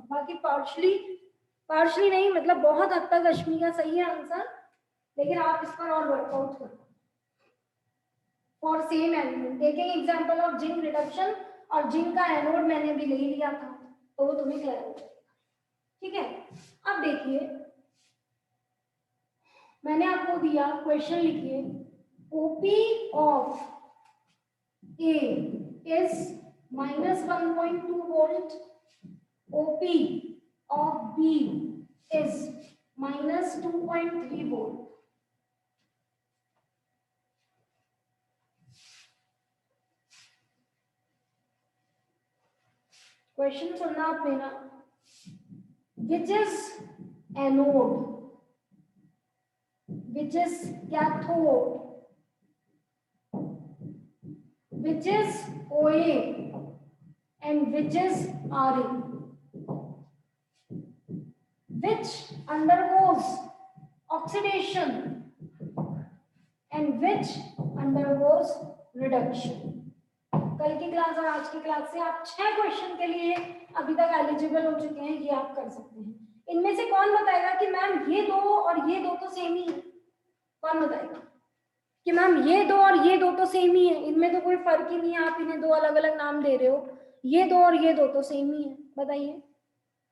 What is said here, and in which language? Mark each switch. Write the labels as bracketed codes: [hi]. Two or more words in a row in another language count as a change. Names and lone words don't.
[hi] बाकी पार्शली नहीं, मतलब बहुत हद तक अश्मी का सही है आंसर, लेकिन आप इस पर और वर्कआउट करो। [en] for same element, taking example of zinc reduction, [hi] और जिंक का एनोड मैंने भी ले लिया था, तो वो तुम्हें क्लियर हो जाएगा। ठीक है, अब देखिए मैंने आपको दिया, क्वेश्चन लिखिए, [en] OP of A is -1.2 volt, OP of B is -2.3 volt. [hi] क्वेश्चन सुनना आप मेरा, [en] which is anode, which is cathode, which is OA and which is RA, which undergoes oxidation and which undergoes reduction. [hi] कल की क्लास और आज की क्लास से आप 6 क्वेश्चन के लिए अभी तक एलिजिबल हो चुके हैं, ये आप कर सकते हैं। इनमें से कौन बताएगा कि मैम ये दो और ये दो तो सेम ही है? कौन बताएगा कि मैम ये दो और ये दो तो सेम ही है, इनमें तो कोई फर्क ही नहीं है, आप इन्हें दो अलग अलग नाम दे रहे हो, ये दो और ये दो तो सेम ही है?